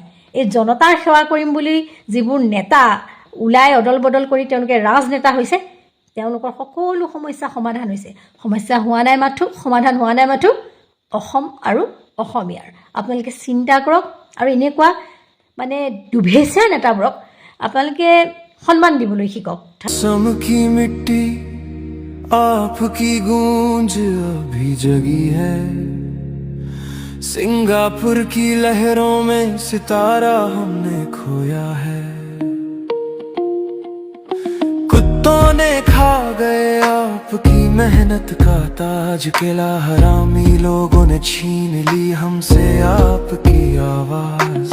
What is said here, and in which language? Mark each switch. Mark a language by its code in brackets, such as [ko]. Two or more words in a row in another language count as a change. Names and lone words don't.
[as] এই জনতাৰ সেৱা কৰিম বুলি যিবোৰ নেতা ওলাই অদল বদল কৰি তেওঁলোকে ৰাজনেতা হৈছে, তেওঁলোকৰ সকলো সমস্যা সমাধান হৈছে। সমাধান হোৱা নাই মাথো অসম আৰু অসমীয়াৰ। আপোনালোকে চিন্তা কৰক আৰু এনেকুৱা মানে দুভেচীয়া নেতাবোৰক আপোনালোকে সন্মান দিবলৈ শিকক। [hi] असम की मिट्टी आपकी गूंज अभी जगी है, सिंगापुर की लहरों में सितारा हमने खोया है। कुत्तों ने खा गए आपकी मेहनत का ताज, किला हरामी लोगों ने छीन ली हमसे आपकी आवाज।